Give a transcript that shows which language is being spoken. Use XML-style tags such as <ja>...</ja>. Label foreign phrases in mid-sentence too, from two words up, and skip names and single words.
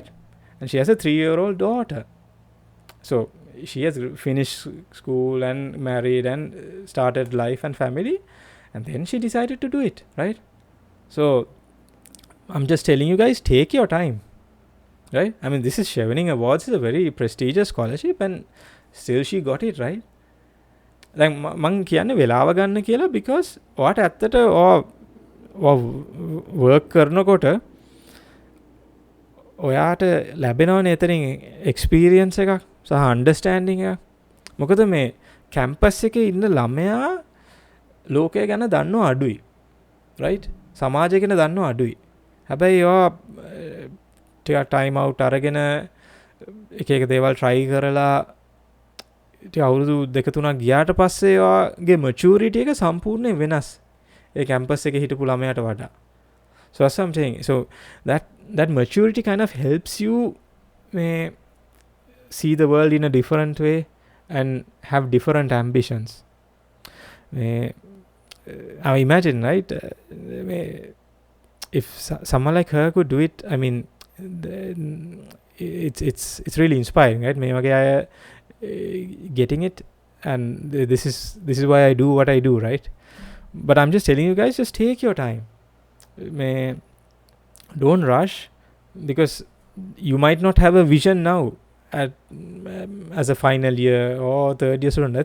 <en>And she has a 3-year-old daughter. So she has finished school and married and started life and family, and then she decided to do it, right? So I'm just telling you guys, take your time, right? I mean, this is Chevening Awards, is a very prestigious scholarship, and still she got it, right?</en> <si>Like මං කියන්නේ වෙලාව ගන්න කියලා, because ඔයාට ඇත්තට work කරනකොට ඔයාට ලැබෙනවනේ එතනින් experience එකක් සහ understanding එකක්. මොකද මේ campus එකේ ඉන්න ළමයා ලෝකය ගැන දන්නව අඩුයි, right? සමාජය ගැන දන්නව අඩුයි. හැබැයි ඔයා ටිකක්</si> <en>time out</en> <si>අරගෙන එක දේවල් try කරලා අවුරුදු 2-3ක් ගියාට පස්සේ ඔයාගේ maturity එක සම්පූර්ණයෙන් වෙනස් ඒ campus එකේ හිටපු ළමයාට වඩා.</si> <en>So that's what I'm saying. So that maturity kind of helps you see the world in a different way and have different ambitions. I imagine, right? If someone like her could do it, I mean, it's really inspiring, right?</en> <si>මේ වගේ අය</si> <en>getting it, and this is why I do what I do, right? But I'm just telling you guys, just take your time. Don't rush, because you might not have a vision now as a final year or third year student.</en>